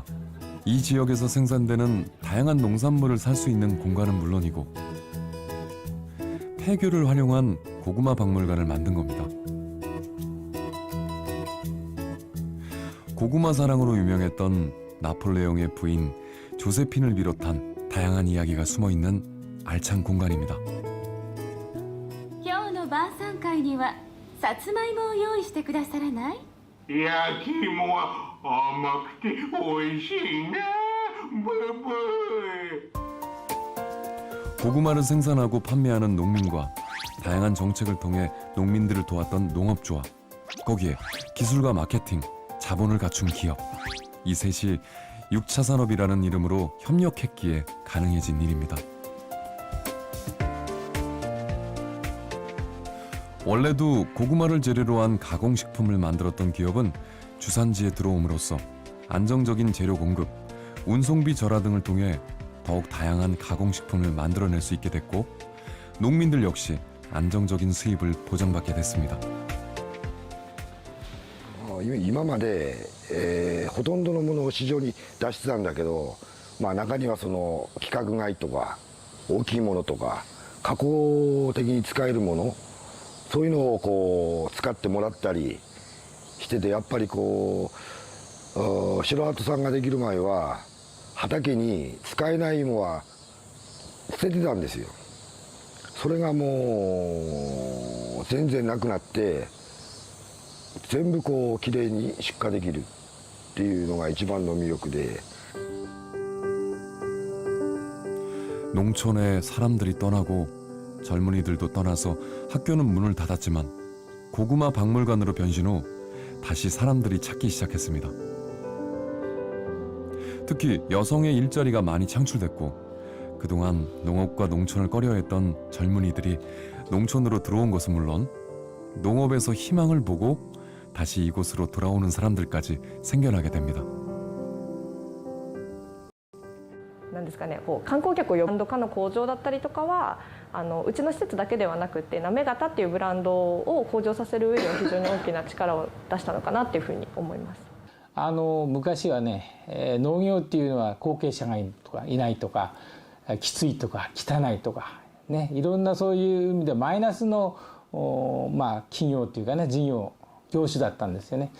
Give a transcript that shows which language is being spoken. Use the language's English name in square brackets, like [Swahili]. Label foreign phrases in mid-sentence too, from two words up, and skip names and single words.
[Korean] 이 지역에서 생산되는 다양한 농산물을 살 수 있는 공간은 물론이고 폐교를 활용한 고구마 박물관을 만든 겁니다. 고구마 사랑으로 유명했던 나폴레옹의 부인 조세핀을 비롯한 다양한 이야기가 숨어있는 알찬 공간입니다. [Japanese] 今日の晩餐会にはさつまいもを用意してくださらない？焼き芋は甘くて美味しいな。ブブー。 [Korean] 고구마를 생산하고 판매하는 농민과 다양한 정책을 통해 농민들을 도왔던 농업조합, 거기에 기술과 마케팅, 자본을 갖춘 기업, 이 셋이 6차 산업이라는 이름으로 협력했기에 가능해진 일입니다. 원래도 고구마를 재료로 한 가공식품을 만들었던 기업은 주산지에 들어옴으로써 안정적인 재료 공급, 운송비 절하 등을 통해 더욱 다양한 가공식품을 만들어낼 수 있게 됐고, 농민들 역시 안정적인 수입을 보장받게 됐습니다. [Japanese] 今まで、ほとんどのものを市場に出してたんだけど、中にはその規格外とか大きいものとか加工的に使えるもの、そういうのをこう使ってもらったりしてて、やっぱりこう白鳩さんができる前は畑に使えない芋は捨ててたんですよ。それがもう全然なくなって、全部こうきれいに出荷できるっていうのが一番の魅力で。 [Korean] 농촌에 사람들이 떠나고 젊은이들도 떠나서 학교는 문을 닫았지만 고구마 박물관으로 변신 후 다시 사람들이 찾기 시작했습니다. 특히 여성의 일자리가 많이 창출됐고 그동안 농업과 농촌을 꺼려했던 젊은이들이 농촌으로 들어온 것은 물론 농업에서 희망을 보고 다시 이곳으로 돌아오는 사람들까지 생겨나게 됩니다. [Japanese] なんですかね、こう観光客を呼ぶブランド化の向上だったりとかはうちの施設だけではなくて、なめがたっていうブランドを向上させる上では非常に大きな力を出したのかなっていうふうに思います。昔はね、農業っていうのは後継者がいないとか、きついとか汚いとかね、いろんなそういう意味でマイナスの企業っていうかね、業種だったんですよね。